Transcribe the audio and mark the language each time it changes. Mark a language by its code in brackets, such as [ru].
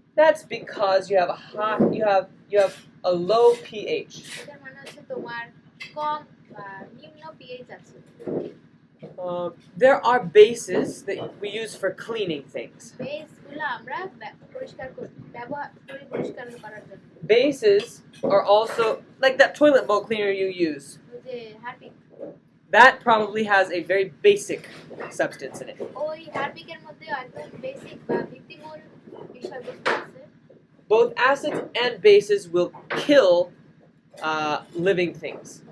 [en] that's because you have you have a low pH. [bn] এটার মানে হচ্ছে তোমার কম নিম্ন pH আছে [en] There are bases that we use for cleaning things. [bn] বেসগুলো আমরা পরিষ্কার ব্যবহার করি পরিষ্কার করার জন্য [en] Bases are also like that toilet bowl cleaner you use. [bn] ওই যে Harpic [en] That probably has a very basic substance in it. [bn] ওই হারপিকের মধ্যে একদম বেসিক বা ভিত্তিমূল বিষয়বস্তু আছে [en] Both acids and bases will kill living things.